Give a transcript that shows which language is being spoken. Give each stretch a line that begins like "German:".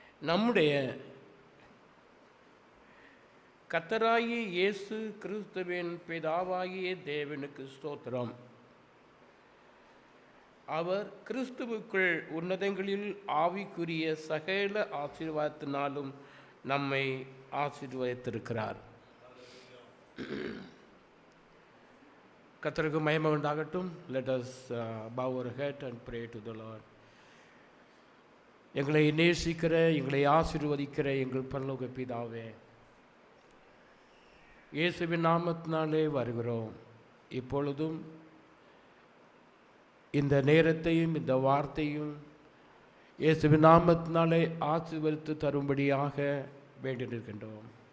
Tamil: நம்முடைய கர்த்தராகிய இயேசு கிறிஸ்துவின் பிதாவாகிய தேவனுக்கு ஸ்தோத்திரம். அவர் கிறிஸ்துவுக்குள் உன்னதங்களில் ஆவிக்குரிய சகல ஆசீர்வாதத்தினாலும் நம்மை ஆசீர்வதித்திருக்கிறார். கர்த்தருக்கு மகிமை உண்டாகட்டும்.
English: Let us bow our head and pray to the Lord.
Tamil: எங்களை நேசிக்கிற, எங்களை ஆசீர்வதிக்கிற எங்கள் பரலோக பிதாவே, இயேசுவின் நாமத்தினாலே வருகிறோம். இப்பொழுதும் இந்த நேரத்தையும் இந்த வார்த்தையும் இயேசுவின் நாமத்தினாலே ஆசீர்வதித்து தரும்படியாக வேண்டியிருக்கின்றோம்.